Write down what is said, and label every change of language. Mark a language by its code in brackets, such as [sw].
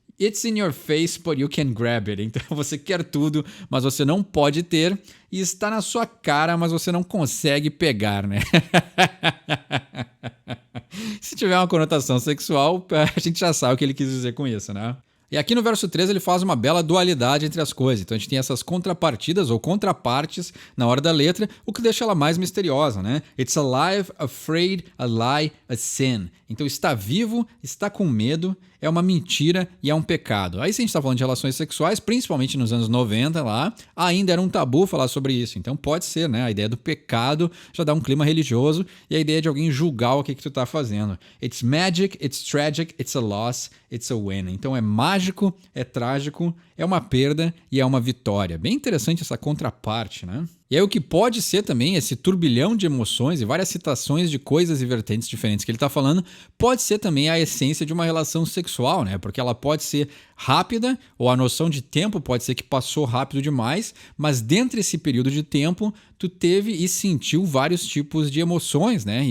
[en] It's in your face, but you can grab it. [pt] Então você quer tudo, mas você não pode ter. E está na sua cara, mas você não consegue pegar, né? Se tiver uma conotação sexual, a gente já sabe o que ele quis dizer com isso, né? E aqui no verso 3 ele faz uma bela dualidade entre as coisas. Então a gente tem essas contrapartidas ou contrapartes na hora da letra, o que deixa ela mais misteriosa, né? [en] It's alive, afraid, a lie, a sin. [pt] Então está vivo, está com medo, é uma mentira e é um pecado. Aí se a gente está falando de relações sexuais, principalmente nos anos 90 lá, ainda era um tabu falar sobre isso. Então pode ser, né? A ideia do pecado já dá um clima religioso e a ideia de alguém julgar o que tu está fazendo. [en] It's magic, it's tragic, it's a loss, it's a win. [pt] Então é mágico, é trágico, é uma perda e é uma vitória. Bem interessante essa contraparte, né? E aí o que pode ser também esse turbilhão de emoções e várias citações de coisas e vertentes diferentes que ele está falando, pode ser também a essência de uma relação sexual, né? Porque ela pode ser rápida, ou a noção de tempo pode ser que passou rápido demais, mas dentro desse período de tempo, tu teve e sentiu vários tipos de emoções, né?